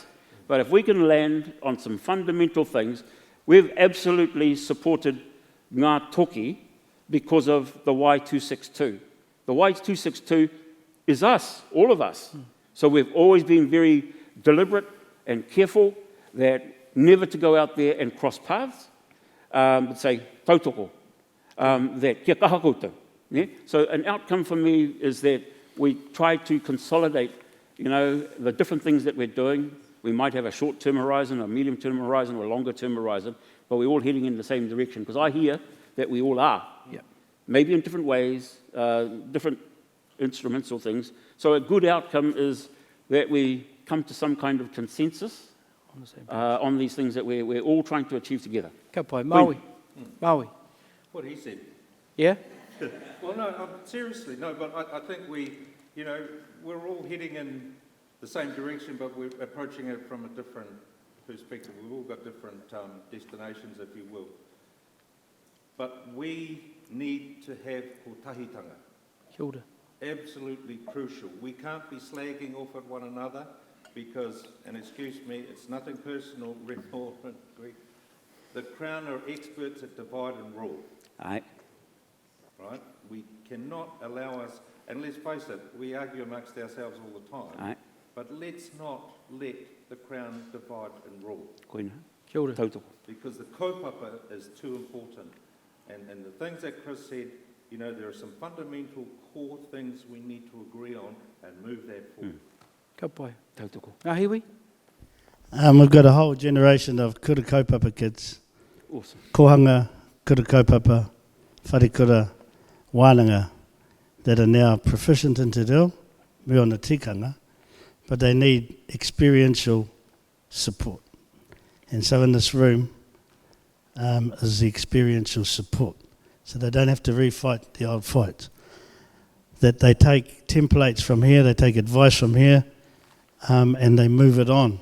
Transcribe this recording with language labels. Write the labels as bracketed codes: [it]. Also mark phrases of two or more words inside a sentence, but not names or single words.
[en] But if we can land on some fundamental things, we've absolutely supported Ngā Toki because of the Y262. The Y262 is us, all of us. So we've always been very deliberate and careful that never to go out there and cross paths, say, tautoko, that [mi] kia kaha koutou. [en] Yeah? So an outcome for me is that we try to consolidate, the different things that we're doing. We might have a short-term horizon, a medium-term horizon, or a longer-term horizon, but we're all heading in the same direction, because I hear that we all are. Yeah. Maybe in different ways, different instruments or things. So a good outcome is that we come to some kind of consensus on these things that we're all trying to achieve together. [mi] Ka pai, Maui. Maui. [en] What he said. Yeah? Well, no, seriously, no, but I think we're all heading in the same direction, but we're approaching it from a different perspective. We've all got different destinations, if you will. But we need to have kotahitanga. [mi] Kia ora. [en] Absolutely crucial. We can't be slagging off at one another because, and excuse me, it's nothing personal, the Crown are experts at divide and rule. Aye. Right? We cannot allow us, and let's face it, we argue amongst ourselves all the time. Aye. But let's not let the Crown divide and rule. [mi] Koina. Kia ora. Tautoko. [en] Because the kaupapa is too important. And the things that Chris said, there are some fundamental core things we need to agree on and move that forward. [mi] Ka pai. Tautoko. Ngahiwi? [en] We've got a whole generation of [mi] kura kaupapa [en] kids. Awesome. [mi] Kohanga, kura kaupapa, whare kura wānanga, [en] that are now proficient in [mi] te reo, [en] me on the tikanga, but they need experiential support. And so in this room is the experiential support. So they don't have to refight the old fights. That they take templates from here, they take advice from here, and they move it on.